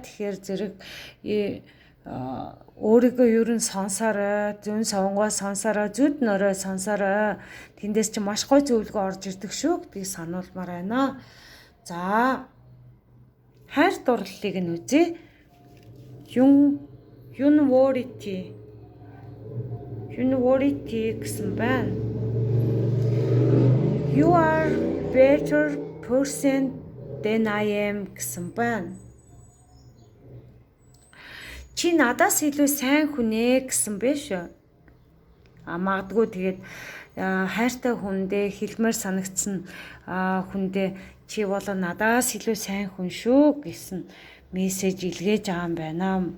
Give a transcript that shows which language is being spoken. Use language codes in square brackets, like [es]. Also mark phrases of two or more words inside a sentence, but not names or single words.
[mn] Тэгэхээр зэрэг өөрийгөө ер нь сонсорой, зүүн совнгоо сонсорой, зүд нөрөө сонсорой. Тэндээс чи маш гоё зөвлөгөө орж ирдэг шүү гэдгийг сануулмаар байна. За, хайр дурлалыг нь үзье. Unworthy гэсэн байна. [en] You are better person than I am [mn] гэсэн байна. Чи надаас илүү сайн хүн гэсэн биш үү? Магадгүй тэгээд хайртай хүндээ хэлмээр санагдсан хүндээ чи бол надаас илүү сайн хүн шүү гэсэн мессеж илгээж байгаа юм байна.